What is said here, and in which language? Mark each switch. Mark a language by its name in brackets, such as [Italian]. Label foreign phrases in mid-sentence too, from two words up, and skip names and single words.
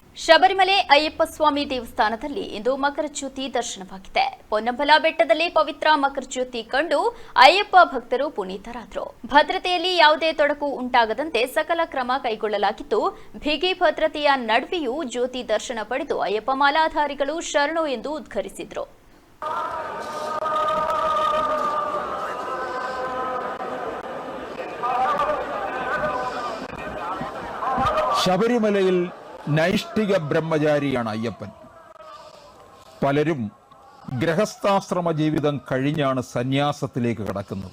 [Kannada] ಶಬರಿಮಲೆ ಅಯ್ಯಪ್ಪ ಸ್ವಾಮಿ ದೇವಸ್ಥಾನದಲ್ಲಿ ಇಂದು ಮಕರಜ್ಯೋತಿ ದರ್ಶನವಾಗಿದೆ. ಪೊನ್ನಂಬಲ ಬೆಟ್ಟದಲ್ಲಿ ಪವಿತ್ರ ಮಕರಜ್ಯೋತಿ ಕಂಡು ಅಯ್ಯಪ್ಪ ಭಕ್ತರು ಪುನೀತರಾದರು. ಭದ್ರತೆಯಲ್ಲಿ ಯಾವುದೇ ತೊಡಕು ಉಂಟಾಗದಂತೆ ಸಕಲ ಕ್ರಮ ಕೈಗೊಳ್ಳಲಾಗಿದ್ದು, ಬಿಗಿ ಭದ್ರತೆಯ ನಡುವೆಯೂ ಜ್ಯೋತಿ ದರ್ಶನ ಪಡೆದು ಅಯ್ಯಪ್ಪ ಮಾಲಾಧಾರಿಗಳು ಶರಣು ಎಂದು ಉದ್ಘರಿಸಿದರು. [Malayalam] ശബരിമലയിൽ നൈഷ്ഠിക ബ്രഹ്മചാരിയാണ് അയ്യപ്പൻ. പലരും ഗൃഹസ്ഥാശ്രമ ജീവിതം കഴിഞ്ഞാണ് സന്യാസത്തിലേക്ക് കടക്കുന്നത്.